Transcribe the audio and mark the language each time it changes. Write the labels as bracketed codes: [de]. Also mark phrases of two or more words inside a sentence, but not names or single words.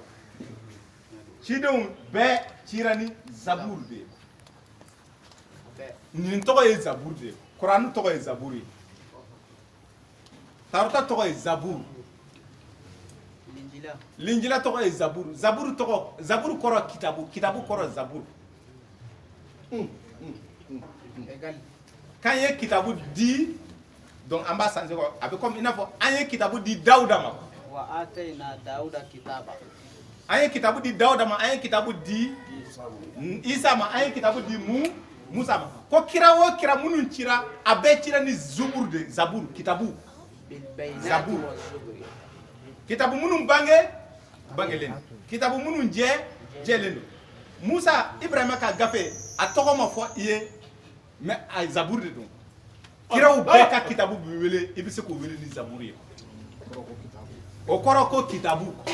[bm] cidenw bɛɛ cira ni zaburu de ye nin tɔgɔ ye zaburu de ye kurani tɔgɔ ye zaburu ye tarata tɔgɔ ye zaburu linjila tɔgɔ ye zaburu zaburu tɔgɔ zaburu kɔrɔ kitabu kitabu kɔrɔ zaburu k'an ye kitabu di donc an b'a sanse kɔ a bɛ komi i n'a fɔ an ye kitabu di dawuda ma [ar] وآتينا داود كتابا [bm] an ye kitabu di dawuda ma an ye kitabu di isa ma an ye kitabu di musa ma ko kira o kira minnu cira a bɛɛ cira ni zuburu de zaburu kitabu zaburu kitabu minnu bangelen don kitabu minnu jɛlen don musa ibrahima ka gafe a tɔgɔ ma fɔ i ye mais a zaburu de don kiraw bɛɛ ka kitabu bɛ wele i bɛ se k'o wele ni zaburu ye o kɔrɔ ko kitabu